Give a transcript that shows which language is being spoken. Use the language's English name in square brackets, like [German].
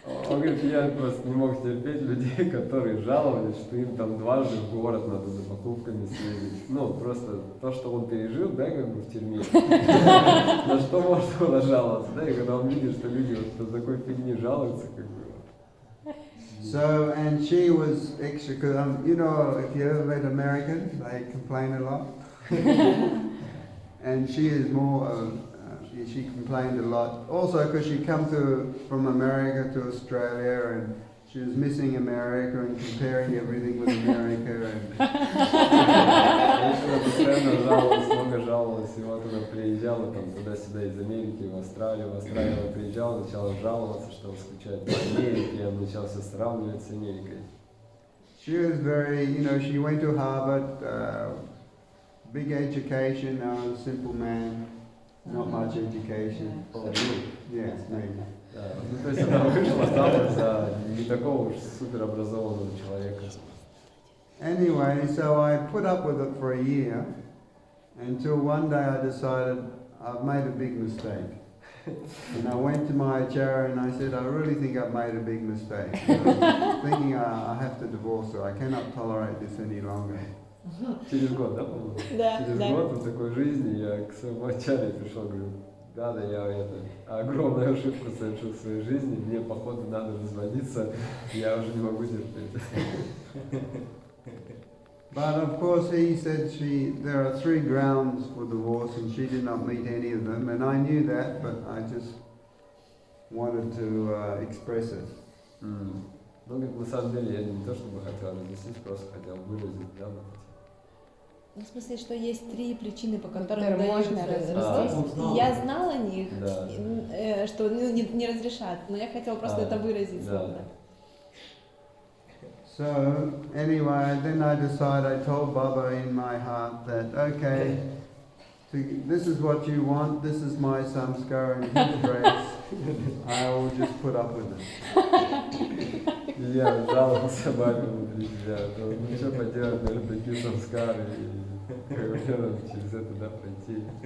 [Russian] Он говорит, я просто не мог терпеть людей, которые жаловались, что им там дважды в город надо за покупками съездить. Ну, просто то, что он пережил, да, как бы в тюрьме. На что может он жаловаться, да, и когда он видит, что люди вот по такой фигне жалуются, как бы. [English] So, and she was extra, because if you ever met Americans, they complain a lot. And she is more, she complained a lot. Also because she come from America to Australia, and she was missing America and comparing everything with America. [Russian] Она постоянно жаловалась, много жаловалась, и вот она приезжала там туда-сюда из Америки в Австралию она приезжала, начала жаловаться, что она скучает по Америке, и он начал все сравнивать с Америкой. [English] She was very, she went to Harvard, big education, I was a simple man, not much education. Yes, maybe. [Russian] Да, ну то есть она вышла замуж за не такого уж суперобразованного человека. [English] Anyway, so I put up with it for a year, until one day I decided I've made a big mistake. And I went to my acharya and I said, I really think I've made a big mistake. Thinking I have to divorce her. I cannot tolerate this any longer. [Russian] Через год, да, по-моему? Да, Через да. год в такой жизни я к своему отчале пришел, говорю, да, я огромную ошибку совершил в своей жизни, мне, походу, надо разводиться, я уже не могу терпеть. [English] But of course he said there are 3 grounds for divorce and she did not meet any of them, and I knew that, but I just wanted to express it. [Russian] Ну, говорит, на самом деле я не то чтобы хотел развестись, просто хотел выразить, да, Ну, в смысле, что есть 3 причины, по которым Которые можно дают развестись. И я знала о них, Да. что не разрешат, но я хотела просто это выразить. Да. словно. [English] So anyway, then I decided, I told Baba in my heart that, okay, this is what you want, this is my samskar and his grace, I will just put up with it. [Russian] И я жаловался бабе внутри себя, ну что поделать, наверное, такие самскары, и мне надо через это, да, пройти.